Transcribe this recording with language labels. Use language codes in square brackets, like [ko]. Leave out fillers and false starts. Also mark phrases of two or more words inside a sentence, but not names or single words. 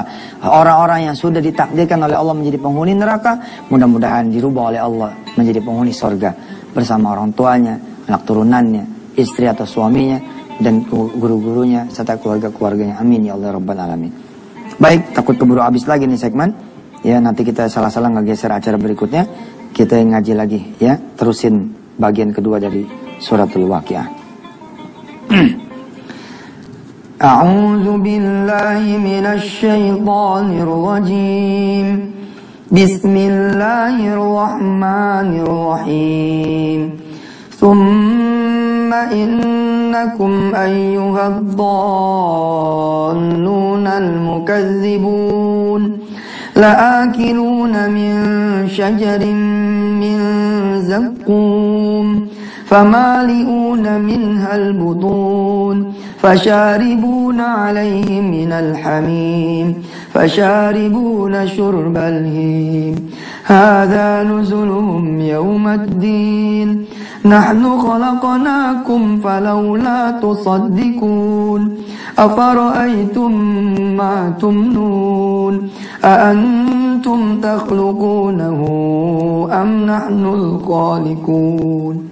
[id] Orang-orang yang sudah ditakdirkan oleh Allah menjadi penghuni neraka, mudah-mudahan dirubah oleh Allah menjadi penghuni surga bersama orang tuanya, anak turunannya, istri atau suaminya, dan guru-gurunya serta keluarga-keluarganya. [ar] آمين يا الله رب العالمين. [id] Baik, takut keburu habis lagi nih segmen. Ya, nanti kita salah-salah ngegeser acara berikutnya. Kita ngaji lagi ya, terusin bagian kedua dari suratul Waqiah. [ar] أعوذ بالله من الشيطان الرجيم. بسم الله الرحمن الرحيم. ثم إنكم أيها الضالون المكذبون لآكلون من شجر من زقوم فمالئون منها البطون فشاربون عليه من الحميم فشاربون شرب الهيم هذا نزلهم يوم الدين نحن خلقناكم فلولا تصدقون أفرأيتم ما تمنون أأنتم تخلقونه أم نحن الخالقون